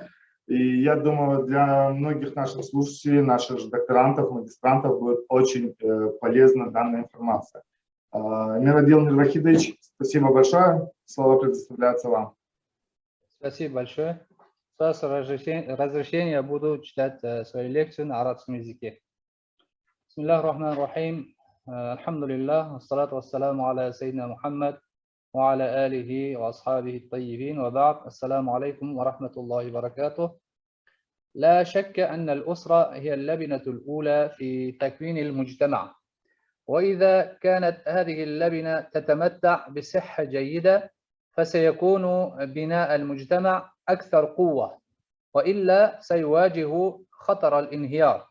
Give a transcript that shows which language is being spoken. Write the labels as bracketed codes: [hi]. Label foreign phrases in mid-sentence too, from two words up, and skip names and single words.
[ru] И я думаю, для многих наших слушателей, наших же докторантов, магистрантов будет очень полезна данная информация. Мирадил Мирвахидович, спасибо большое. Слово предоставляется вам. Спасибо большое. С разрешения я буду читать свою лекцию на арабском языке. [ar] بسم الله الرحمن الرحيم. Алхамдулиллах. الصلاة والسلام على سيدنا محمد. وعلى آله وأصحابه الطيبين وبعد السلام عليكم ورحمة الله وبركاته. لا شك أن الأسرة هي اللبنة الأولى في تكوين المجتمع، وإذا كانت هذه اللبنة تتمتع بصحة جيدة فسيكون بناء المجتمع أكثر قوة، وإلا سيواجه خطر الانهيار.